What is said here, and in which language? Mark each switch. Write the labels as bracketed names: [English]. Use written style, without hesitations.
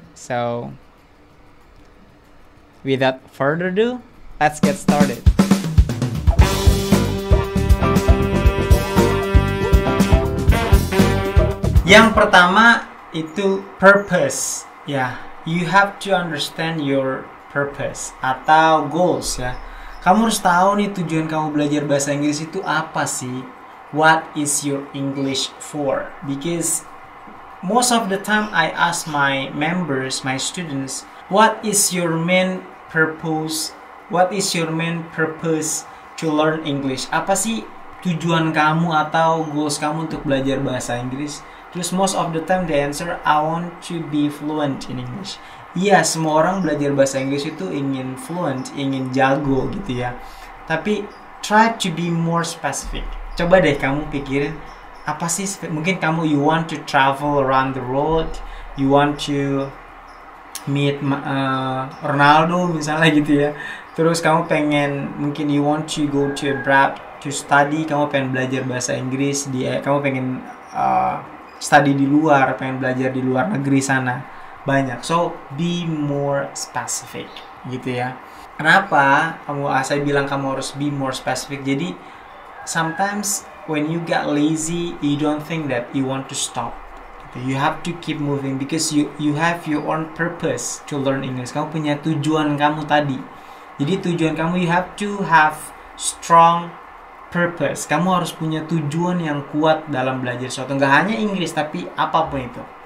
[English] So, without further ado, let's get started. [Indonesian] Yang pertama itu [English] purpose. Ya, you have to understand your purpose atau goals ya. [Indonesian] Kamu harus tahu nih tujuan kamu belajar bahasa Inggris itu apa sih? [English] What is your English for? Because most of the time I ask my members, my students, what is your main purpose? What is your main purpose to learn English? [Indonesian] Apa sih tujuan kamu atau goals kamu untuk belajar bahasa Inggris? Terus [English] most of the time the answer, I want to be fluent in English. [Indonesian] Iya, semua orang belajar bahasa Inggris itu ingin fluent, ingin jago gitu ya. Tapi [English] try to be more specific. [Indonesian] Coba deh kamu pikirin, apa sih mungkin kamu [English] you want to travel around the world, you want to meet Ronaldo [Indonesian] misalnya gitu ya. Terus kamu pengen, mungkin [English] you want to go to abroad to study, [Indonesian] kamu pengen belajar bahasa Inggris, kamu pengen study di luar, pengen belajar di luar negeri sana. Banyak, [English] so be more specific [Indonesian] gitu ya. Kenapa saya bilang kamu harus [English] be more specific? [Indonesian] Jadi [English] sometimes when you get lazy, you don't think that you want to stop. You have to keep moving because you have your own purpose to learn English. [Indonesian] Kamu punya tujuan kamu tadi. Jadi tujuan kamu, [English] you have to have strong purpose. [Indonesian] Kamu harus punya tujuan yang kuat dalam belajar sesuatu. Nggak hanya Inggris, tapi apapun itu.